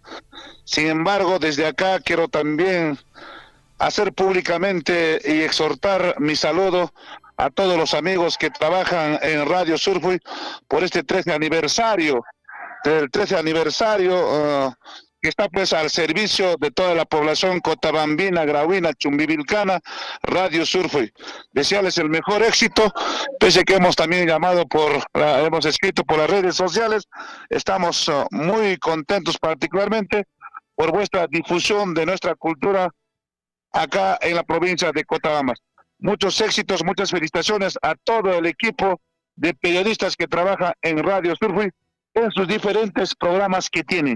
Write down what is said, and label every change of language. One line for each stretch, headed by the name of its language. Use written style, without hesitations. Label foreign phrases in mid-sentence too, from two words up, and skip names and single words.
Spanish: Sin embargo, desde acá quiero también hacer públicamente y exhortar mi saludo a todos los amigos que trabajan en Radio Surfo por este 13 aniversario. Del 13 aniversario que está pues al servicio de toda la población cotabambina, grauina, chumbivilcana, Radio Surfo. Desearles el mejor éxito, pese que hemos también hemos escrito por las redes sociales. Estamos muy contentos particularmente por vuestra difusión de nuestra cultura acá en la provincia de Cotabambas. Muchos éxitos, muchas felicitaciones a todo el equipo de periodistas que trabaja en Radio Surfo en sus diferentes programas que tienen.